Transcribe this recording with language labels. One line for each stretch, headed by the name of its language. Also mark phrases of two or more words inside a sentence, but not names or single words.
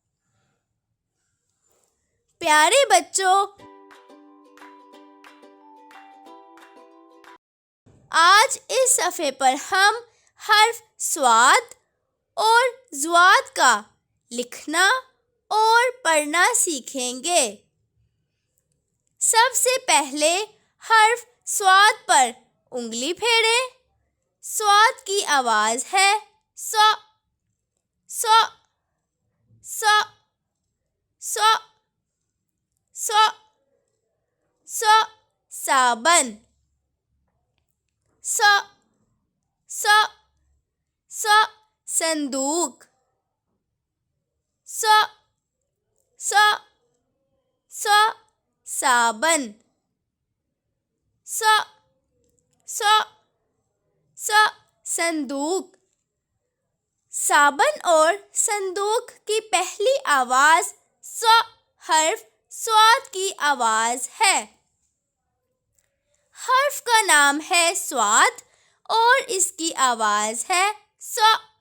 Urdu: پیارے بچوں، آج اس صفحے پر ہم حرف صاد اور ضاد کا لکھنا اور پڑھنا سیکھیں گے۔ سب سے پہلے حرف صاد پر انگلی پھیریں۔ صاد کی آواز ہے ص، ص، ص، ص، ص، ص، صابن، ص، ص، ص، صندوق، ص، ص، ص، صابن، ص، ص، ص، صندوق۔ صابن اور صندوق کی پہلی آواز ص حرف صاد کی آواز ہے۔ حرف کا نام ہے صاد اور اس کی آواز ہے ص۔